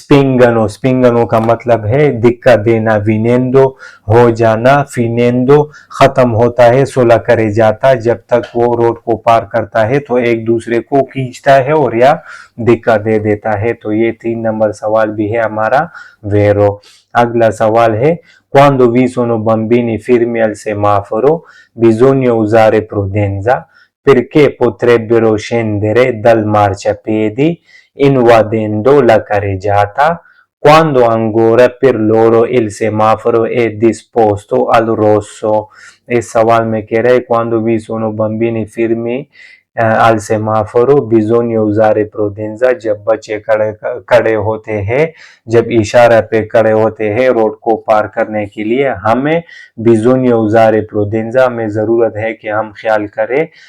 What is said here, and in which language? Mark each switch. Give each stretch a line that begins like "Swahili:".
Hindi: स्पिंगनो का मतलब है दिक्कत देना। विनेंदो हो जाना, फिनेंदो खत्म होता है, सोला करे जाता जब तक वो रोड को पार करता है तो एक दूसरे को खींचता है और या दिक्कत दे देता है। तो ये 3 नंबर सवाल भी है हमारा वेरो। अगला सवाल है
Italian: quando vi sono bambini fermi al semaforo bisogna usare prudenza perché potrebbero scendere dal marciapiedi invadendo la carreggiata quando ancora per loro il semaforo è disposto al rosso।
Hindi: इस सवाल में कह रहे
Italian: quando vi sono bambini fermi al semaforo bisogna usare prudenza
Hindi: जब बच्चे खड़े होते हैं, जब इशारा पे खड़े होते हैं रोड को पार करने के लिए, हमें
Italian: bisogna usare prudenza
Hindi: हमें जरूरत है कि हम ख्याल करें।